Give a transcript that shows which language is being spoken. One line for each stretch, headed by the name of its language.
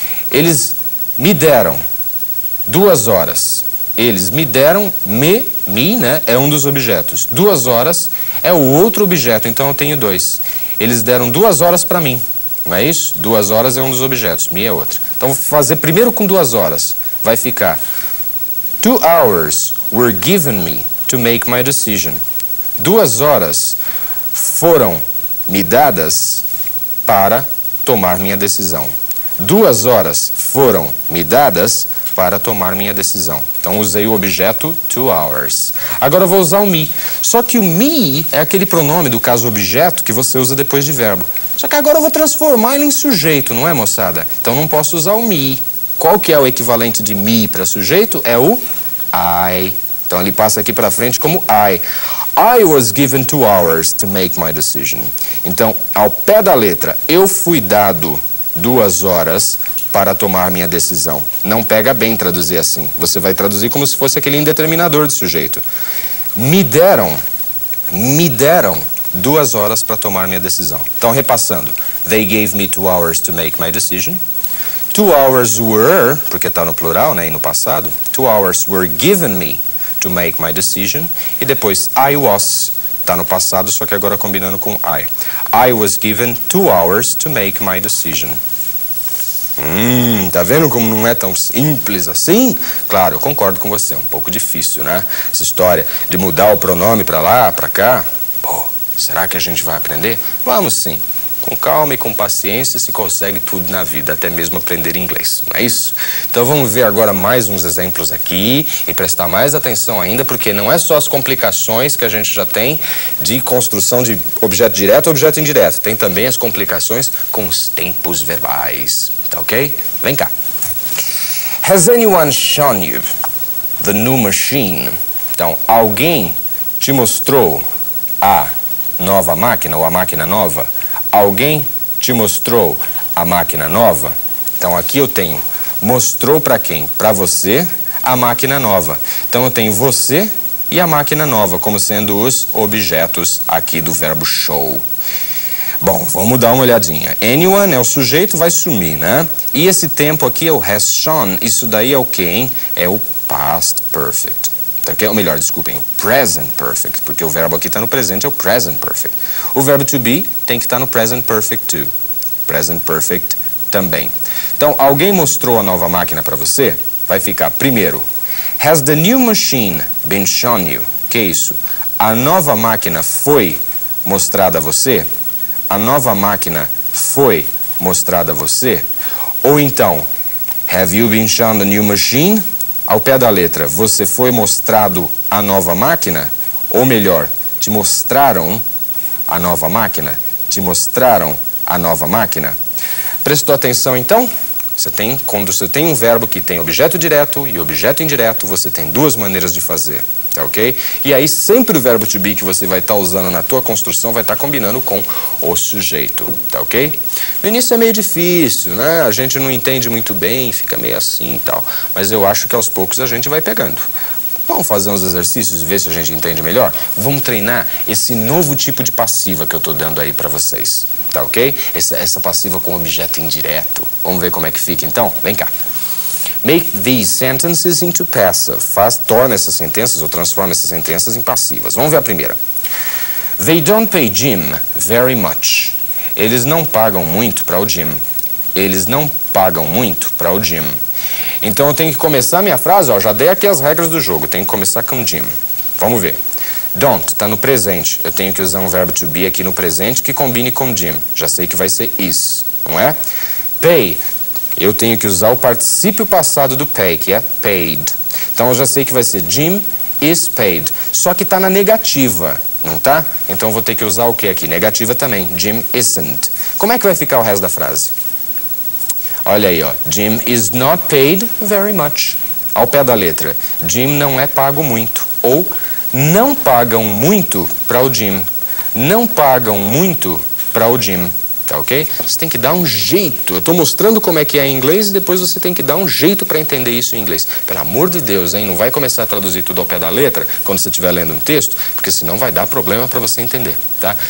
Portuguese: Eles me deram 2 horas. Eles me deram, me, né, é um dos objetos. 2 horas é o outro objeto, então eu tenho 2. Eles deram 2 horas para mim. Não é isso? 2 horas é um dos objetos, me é outro. Então vou fazer primeiro com 2 horas. Vai ficar
English: 2 hours were given me to make my decision.
Portuguese: 2 horas foram me dadas para tomar minha decisão. 2 horas foram me dadas para tomar minha decisão. Então usei o objeto 2 hours. Agora eu vou usar o me. Só que o me é aquele pronome do caso objeto que você usa depois de verbo. Só que agora eu vou transformar ele em sujeito, não é, moçada? Então não posso usar o me. Qual que é o equivalente de me para sujeito? É o I. Então ele passa aqui para frente como I.
English: I was given 2 hours to make my decision.
Portuguese: Então, ao pé da letra, eu fui dado 2 horas para tomar minha decisão. Não pega bem traduzir assim. Você vai traduzir como se fosse aquele indeterminador de sujeito. Me deram 2 horas para tomar minha decisão. Então, repassando.
English: They gave me 2 hours to make my decision. 2 hours were,
Portuguese: porque está no plural, né, e no passado.
English: 2 hours were given me to make my decision.
Portuguese: E depois I was, está no passado, só que agora combinando com I.
English: I was given 2 hours to make my decision.
Portuguese: Tá vendo como não é tão simples assim? Claro, eu concordo com você, é um pouco difícil, né? Essa história de mudar o pronome para lá, para cá. Pô, será que a gente vai aprender? Vamos sim. Com calma e com paciência se consegue tudo na vida, até mesmo aprender inglês, não é isso? Então vamos ver agora mais uns exemplos aqui e prestar mais atenção ainda, porque não é só as complicações que a gente já tem de construção de objeto direto ou objeto indireto, tem também as complicações com os tempos verbais, tá ok? Vem cá.
English: Has anyone shown you the new machine?
Portuguese: Então, alguém te mostrou a nova máquina ou a máquina nova? Alguém te mostrou a máquina nova? Então aqui eu tenho mostrou para quem? Para você a máquina nova. Então eu tenho você e a máquina nova como sendo os objetos aqui do verbo show. Bom, vamos dar uma olhadinha. Anyone é o sujeito, vai sumir, né? E esse tempo aqui é o has shown. Isso daí é o quê, hein? É o past perfect. Ou melhor, desculpem, o present perfect, porque o verbo aqui está no presente, é o present perfect. O verbo to be tem que estar no present perfect too. Present perfect também. Então, alguém mostrou a nova máquina para você? Vai ficar, primeiro,
English: has the new machine been shown you?
Portuguese: Que é isso? A nova máquina foi mostrada a você? A nova máquina foi mostrada a você? Ou então,
English: have you been shown the new machine?
Portuguese: Ao pé da letra, você foi mostrado a nova máquina? Ou melhor, te mostraram a nova máquina? Te mostraram a nova máquina? Prestou atenção então? Quando você tem um verbo que tem objeto direto e objeto indireto, você tem duas maneiras de fazer, tá ok? E aí sempre o verbo to be que você vai estar usando na tua construção vai estar combinando com o sujeito, tá ok? No início é meio difícil, né? A gente não entende muito bem, fica meio assim e tal, mas eu acho que aos poucos a gente vai pegando. Vamos fazer uns exercícios e ver se a gente entende melhor? Vamos treinar esse novo tipo de passiva que eu estou dando aí para vocês, tá ok? Essa passiva com objeto indireto. Vamos ver como é que fica então? Vem cá.
English: Make these sentences into passive.
Portuguese: Torna essas sentenças ou transforma essas sentenças em passivas. Vamos ver a primeira.
English: They don't pay Jim very much.
Portuguese: Eles não pagam muito para o Jim. Eles não pagam muito para o Jim. Então eu tenho que começar a minha frase, ó, já dei aqui as regras do jogo, tenho que começar com Jim. Vamos ver. Don't está no presente, eu tenho que usar um verbo to be aqui no presente que combine com Jim. Já sei que vai ser is, não é? Pay, eu tenho que usar o particípio passado do pay, que é paid. Então eu já sei que vai ser
English: Jim is paid,
Portuguese: só que está na negativa, não tá? Então eu vou ter que usar o que aqui? Negativa também,
English: Jim isn't.
Portuguese: Como é que vai ficar o resto da frase? Olha aí, ó.
English: Jim is not paid very much.
Portuguese: Ao pé da letra. Jim não é pago muito. Ou não pagam muito para o Jim. Não pagam muito para o Jim. Tá ok? Você tem que dar um jeito. Eu estou mostrando como é que é em inglês e depois você tem que dar um jeito para entender isso em inglês. Pelo amor de Deus, hein? Não vai começar a traduzir tudo ao pé da letra quando você estiver lendo um texto, porque senão vai dar problema para você entender, tá?